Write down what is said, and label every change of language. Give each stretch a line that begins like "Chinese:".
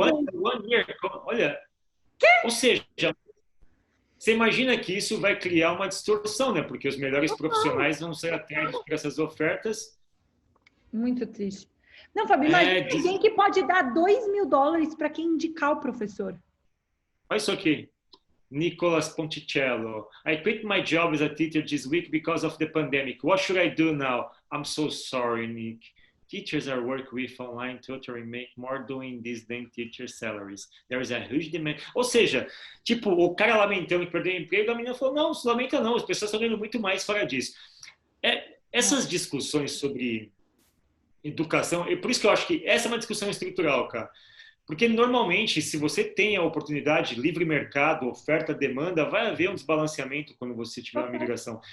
English: One year,
Portuguese: olha, ou seja, você imagina que isso vai criar uma distorção, né? Porque os melhores profissionais vão ser atraídos por essas ofertas. Muito triste. Não, Fábio, imagina alguém que pode dar $2.000 para quem indicar o professor. Olha isso aqui. Nicolas Ponticello.
English: I quit my job as a teacher this week because of the pandemic. What should I do now? I'm so sorry, Nick. Teachers I work with online tutoring make more doing this than teacher salaries. There is a huge demand.
Portuguese: Ou seja, tipo, o cara lamentando que perdeu o emprego, a menina falou, não, se lamenta não, as pessoas estão ganhando muito mais fora disso. Essas discussões sobre educação, e por isso que eu acho que essa é uma discussão estrutural, cara. Porque, normalmente, se você tem a oportunidade, livre mercado, oferta, demanda, vai haver um desbalanceamento quando você tiver uma migração.